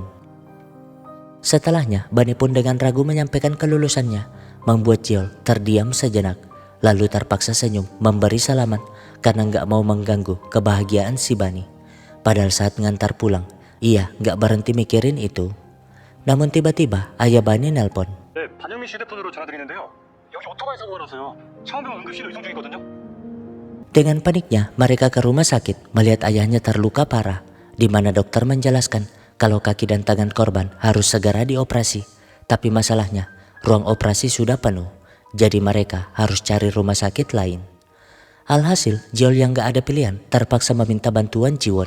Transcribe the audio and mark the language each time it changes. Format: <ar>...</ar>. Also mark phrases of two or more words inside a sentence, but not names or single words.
<id>Setelahnya, Bani pun dengan ragu menyampaikan kelulusannya, membuat Jeol terdiam sejenak, lalu terpaksa senyum memberi salaman karena gak mau mengganggu kebahagiaan si Bani. Padahal saat ngantar pulang, ia gak berhenti mikirin itu. Namun tiba-tiba ayah Bani nelpon.</id> <ko>네, 반영민 씨 휴대폰으로 전화드리는데요. 여기 오토바이 사고가 나서요. 창원병원 응급실로 이송 중이거든요.</ko> <id>Dengan paniknya, mereka ke rumah sakit melihat ayahnya terluka parah, di mana dokter menjelaskan kalau kaki dan tangan korban harus segera dioperasi. Tapi masalahnya, ruang operasi sudah penuh, jadi mereka harus cari rumah sakit lain. Alhasil, Jeol yang gak ada pilihan terpaksa meminta bantuan Jiwon.</id>